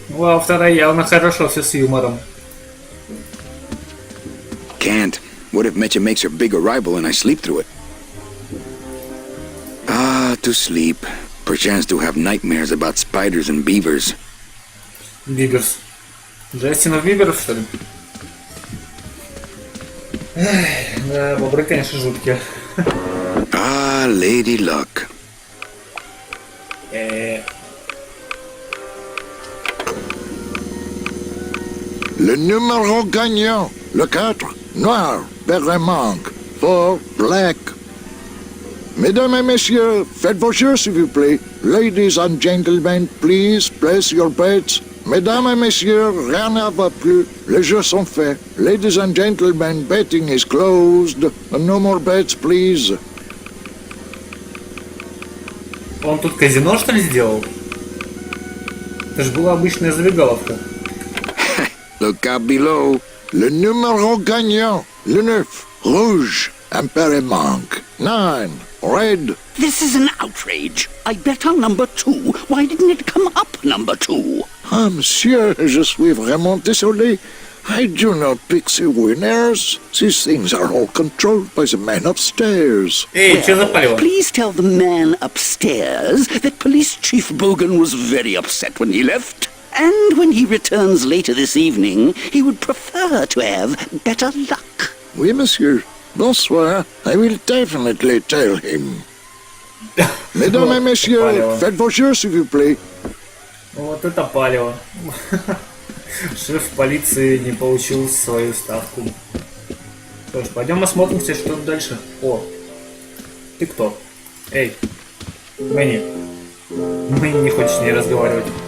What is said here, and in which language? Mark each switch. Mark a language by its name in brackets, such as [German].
[Russian] У автора явно хорошо все с юмором. [English] Can't. What if Mecha makes her big arrival and I sleep through it? Ah, to sleep. Perchance to have nightmares about spiders and beavers. [Russian] Биберс. Джастинов Биберов, что ли? Эх, да, бобры, конечно, жуткие. [English] Ah, Lady Luck. [French] Le numéro gagnant, le 4, noir, vert manque, [English] 4, black. [French] Mesdames et messieurs, faites vos jeux s'il vous plaît. [English] Ladies and gentlemen, please place your bets. [French] Mesdames et messieurs, rien ne va plus. Les jeux sont faits. [English] Ladies and gentlemen, betting is closed. No more bets, please. [Russian] Он тут казино, что ли, сделал? Это же была обычная забегаловка. [English] Look out below. [French] Le numéro gagnant, le 9, rouge, impair manque. [English] 9, red. This is an outrage. I bet on number 2. Why didn't it come up number 2? [French] Ah, monsieur, je suis vraiment désolé. [English] I do not pick the winners. These things are all controlled by the man upstairs. [Russian] Эй, что запалило? [English] Please tell the man upstairs that Police Chief Bogan was very upset when he left. And when he returns later this evening, he would prefer to have better luck. [French] Oui, monsieur. Bonsoir. [English] I will definitely tell him. [French] Mesdames et messieurs, faites vos jeux, s'il vous plaît. [Russian] Вот это палево. Шеф полиции не получил свою ставку. Что ж, пойдем осмотримся, что дальше. О, ты кто? Эй, Мэнни. Мэнни не хочет с ней разговаривать.